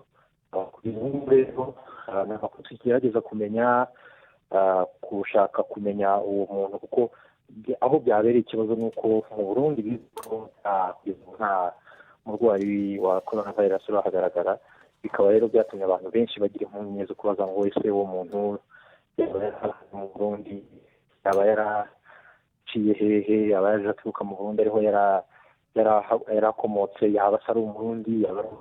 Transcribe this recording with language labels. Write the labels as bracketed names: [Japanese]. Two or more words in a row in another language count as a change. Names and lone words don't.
[Rundi] Rero ni amakuru tugerageza kumenya, gushaka kumenya uwo muntu, kuko aho byabereye ikibazo ni uko mu Burundi nta murwayi wa coronavirus urahagaragara, bikaba rero byatumye abantu benshi bagira impungenge zo kubaza ngo ese uwo muntu yaba yari mu Burundi, yaba yaraciye hehe, yaba yaje aturuka mu Burundi ariho yarakomotse, yaba ari umurundi, yaba